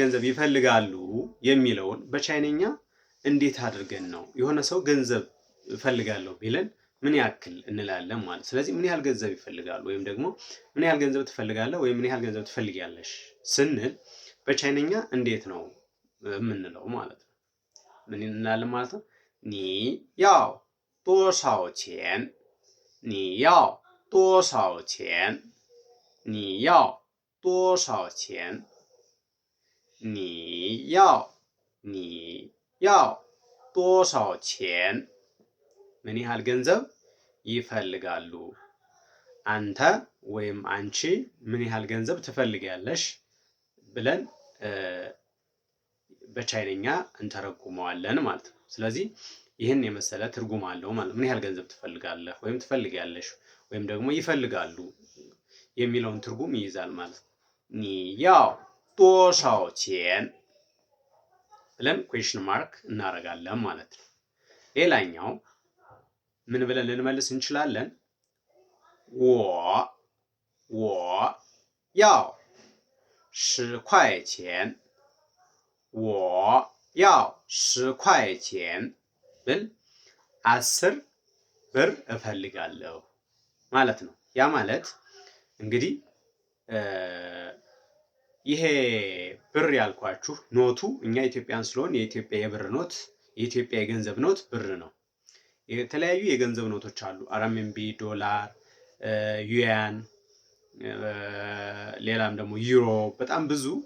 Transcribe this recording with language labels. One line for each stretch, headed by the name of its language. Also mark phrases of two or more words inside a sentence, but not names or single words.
Amharic: ገንዘብ ይፈልጋሉ የሚለውን በቻይነኛ እንዴት አድርገን ነው የሆነ ሰው ገንዘብ እፈልጋለሁ ቢለን ምን ያክል እንላለን ማለት። ስለዚህ ምን ያህል ገንዘብ ይፈልጋሉ ወይም ደግሞ ምን ያህል ገንዘብ ትፈልጋለህ ወይም ምን ያህል ገንዘብ ትፈልጊያለሽ ስንል በቻይነኛ እንዴት ነው የምንለው ማለት ነው። ምን እንላለን ማለት ነው?
Chinese: 你要多少钱 你要多少钱 你要多少钱 你要多少钱
Amharic: ምን ያህል ገንዘብ ይፈልጋሉ አንተ ወይም አንቺ ምን ያህል ገንዘብ ትፈልጊያለሽ ብለን በቻይነኛ እንተረጉመዋለን ማለት ነው። ስለዚህ ይህን የመሰለ ትርጉም አለው ማለት ምን ያህል ገንዘብ ትፈልጋለህ ወይም ትፈልጊያለሽ ወይም ደግሞ ይፈልጋሉ የሚለውን ትርጉም ይይዛል ማለት ነው።
Chinese: 你要多少钱
Amharic: ብለን
English: question mark
Amharic: እናደርጋለን ማለት ነው። ሌላኛው ምን ብለን ልንመልስ እንችላለን?
Chinese: 我要10块钱 我要10块钱
Amharic: ብል 10 ብር እፈልጋለሁ ማለት ነው። ያ ማለት እንግዲህ ይሄ ብር ያልኳችሁ ኖቱ እኛ ኢትዮጵያን ስለሆን የኢትዮጵያ የብር ኖት የኢትዮጵያ የገንዘብ ኖት ብር ነው። የተለያዩ የገንዘብ ኖቶች አሉ። አርኤምቢ፣ ዶላር፣ ዩያን፣ ሌላም ደግሞ ዩሮ በጣም ብዙ